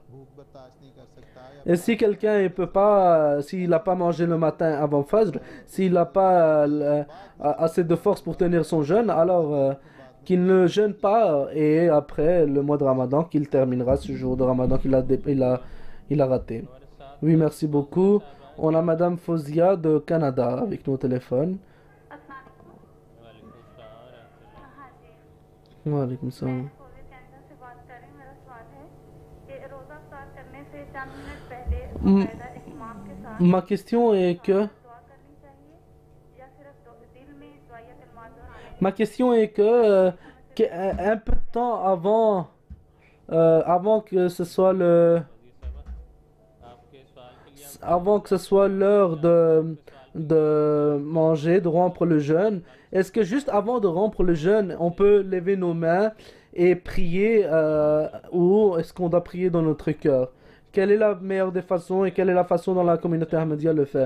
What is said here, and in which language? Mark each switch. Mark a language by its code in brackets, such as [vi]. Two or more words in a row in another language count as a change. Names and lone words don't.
[fr] Et si quelqu'un il peut pas, s'il n'a pas mangé le matin avant Fajr, s'il n'a pas assez de force pour tenir son jeûne, alors qu'il ne jeûne pas et après le mois de Ramadan qu'il terminera ce jour de Ramadan il a raté. Oui, merci beaucoup. On a Madame Fozia de Canada avec nous au téléphone. [ar] وعليكم السلام رحمة الله. [ur] ہاں جی [ar] Wa alaykum [ur] मैं [ar] salam. [ur] کووڈ کینیڈا سے بات کر رہی ہوں۔ میرا سوال ہے کہ روزہ افطار کرنے سے چند منٹ پہلے باقاعدہ امام کے ساتھ [fr] Ma question est que [ur] دعا کرنی چاہیے یا صرف دل میں دعا یا کلمات دہرانے [fr] Ma question est que un peu de temps avant que ce soit [ur] آپکے سوال کے لیے [fr] avant que ce soit l'heure de manger, de rompre le jeûne, est-ce que juste avant de rompre le jeûne, on peut lever nos mains et prier ou est-ce qu'on doit prier dans notre cœur? Quelle est la meilleure des façons et quelle est la façon dont la communauté Ahmadiyya le fait?